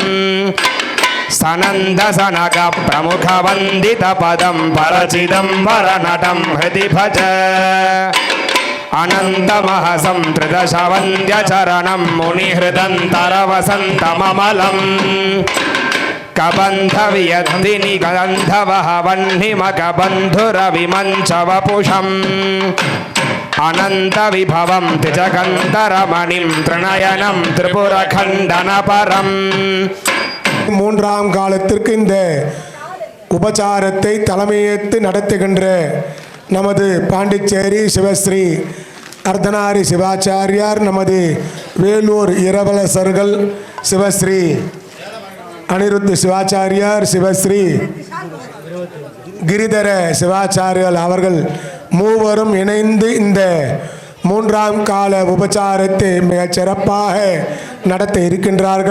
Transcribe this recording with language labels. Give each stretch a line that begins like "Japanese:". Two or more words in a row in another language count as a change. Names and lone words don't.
Sanskrit: సనంద సనక ప్రముఖ వందిత పదం పరచిదంబర నటం హృది భజ అనంతమహసం త్రిదశ వంద్య చరణం మునిహృదంతర వసంతమమలం కబంధ వియద్దిని గంధవః వహ్నిమక బంధుర విమంచ వపుషం అనంత విభవం త్రిజగంధరమణిం త్రినయనం త్రిపుర ఖండన పరం.
Tamil: மூன்றாம் காலத்திற்கு இந்த உபச்சாரத்தை தலைமையேற்று நடத்துகின்ற நமது பாண்டிச்சேரி சிவஸ்ரீ அர்த்தநாரி சிவாச்சாரியார், நமது வேலூர் இரவலசர்கள் சிவஸ்ரீ அனிருத்த சிவாச்சாரியார், சிவஸ்ரீ கிரிதர சிவாச்சாரியார் அவர்கள் மூவரும் இணைந்து இந்த மூன்றாம் கால உபச்சாரத்தை மிகச் சிறப்பாக நடத்த இருக்கின்றார்கள்.